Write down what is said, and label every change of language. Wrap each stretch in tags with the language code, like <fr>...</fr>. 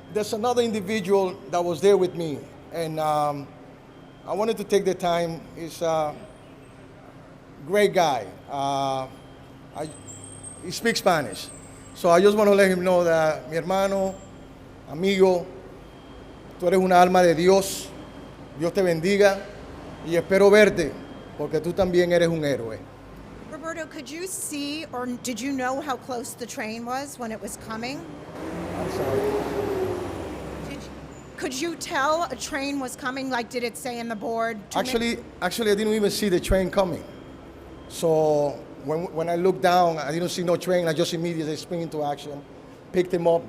<en>There's another individual that was there with me, and I wanted to take the time. He's a great guy. He speaks Spanish. So I just want to let him know that,</en> <es>mi hermano, amigo, tú eres una alma de Dios. Dios te bendiga y espero verte porque tú también eres un héroe.</es> <en>Roberto, could you see, or did you know how close the train was when it was coming? I'm sorry. Could you tell a train was coming? Like, did it say in the board? Actually, I didn't even see the train coming. So when I looked down, I didn't see no train. I just immediately spring into action, picked him up.</en>